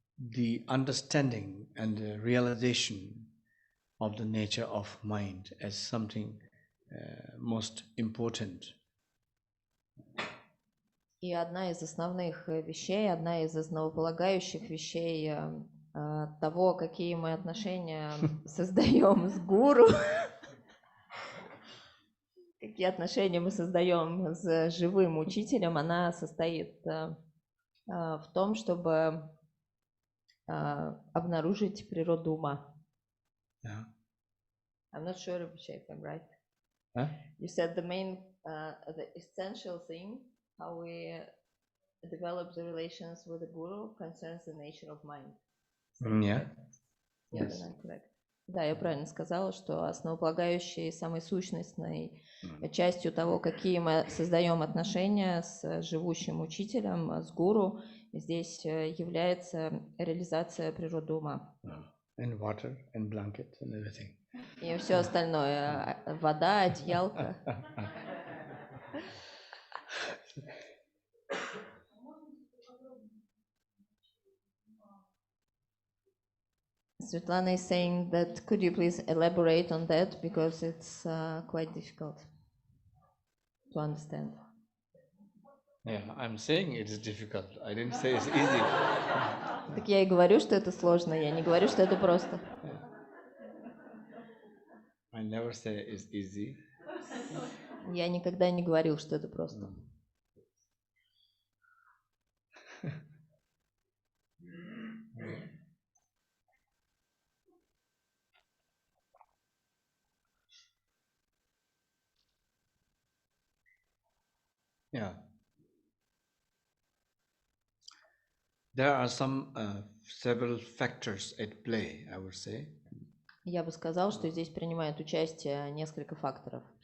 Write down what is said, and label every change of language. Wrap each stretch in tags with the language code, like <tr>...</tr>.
<en>the understanding and the realization of the nature of mind as something most important.</en> <ru>И одна из основных вещей, одна из основополагающих вещей того, какие мы отношения создаем с гуру, какие отношения мы создаем с живым учителем, она состоит в том, чтобы обнаружить природу ума.</ru> <en>Yeah. I'm not sure if I'm right. Huh? You said the main, the essential thing, how we develop the relations with the Guru concerns the nature of mind. Yeah. Yeah, Yes. correct.</en> <ru>Да, я правильно сказала, что основополагающей, самой сущностной частью того, какие мы создаем отношения с живущим учителем, с гуру, здесь является реализация природы ума.</ru> <en>And water, and blanket, and everything.</en> <ru>И все остальное, вода, одеялка.</ru> <en>Svetlana is saying that could you please elaborate on that because it's quite difficult to understand. Yeah, I'm saying it is difficult. I didn't say it's easy.</en> <ru>Так я и говорю, что это сложно, я не говорю, что это просто.</ru> <en>I never say it's easy.</en> <ru>Я никогда не говорил, что это просто.</ru> <en>Yeah. There are some several factors at play, I would say.</en> <ru>Я бы сказал, что здесь принимает участие несколько факторов.</ru>